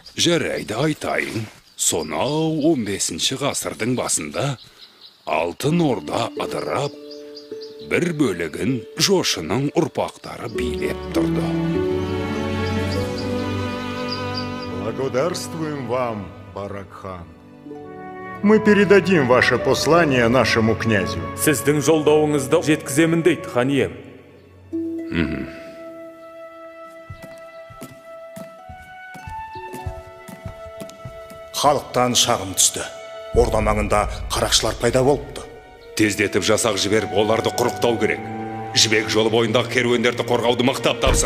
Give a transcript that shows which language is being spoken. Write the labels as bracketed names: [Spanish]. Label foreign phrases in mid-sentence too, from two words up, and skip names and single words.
[Kazakh] Жарайды, айтайын. Сонау 15 ғасырдың басында Алтын Орда адырап, бір бөлігін Жошының ұрпақтары билеп тұрды. [Russian] Благодарствуем вам, Барак-хан. Мы передадим ваше послание нашему князю. [Kazakh] Сіздің жолдауыңызды жеткіземін дейді, хан ием. Халықтан шағым түсті. Орда маңында қарақшылар пайда болыпты. Тездетіп жасақ жіберіп, оларды құрықтау керек. Жібек жолы бойындағы керуендерді қорғауды мықтап тапсыр.